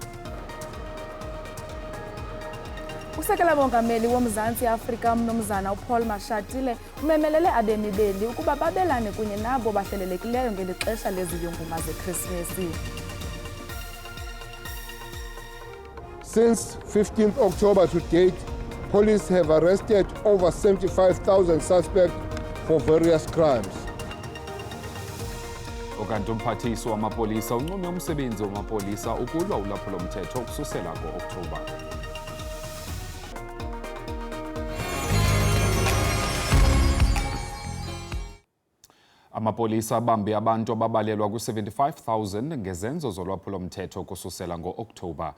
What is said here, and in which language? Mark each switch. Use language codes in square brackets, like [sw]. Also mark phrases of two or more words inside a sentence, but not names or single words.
[xh] Usekela mongameli woMzantsi Afrika mnomzana uPaul Mashatile umemelele abemi beli ukuba babelane kunye nabo bahlelelekileyo ngeli xesha leziyunguma zeKrismesi. [en] Since 15th October to date, police have arrested over 75,000 suspects for various crimes. [xh] Ukanti umphathiswa wamapolisa unqume umsebenzi wamapolisa ukulwa ulwaphulo-mthetho ukususela ngo-Oktoba. Amapolisa abambe abantu ababalelwa ku-75,000 ngezenzo zolwaphulo-mthetho kususela ngo-Oktoba.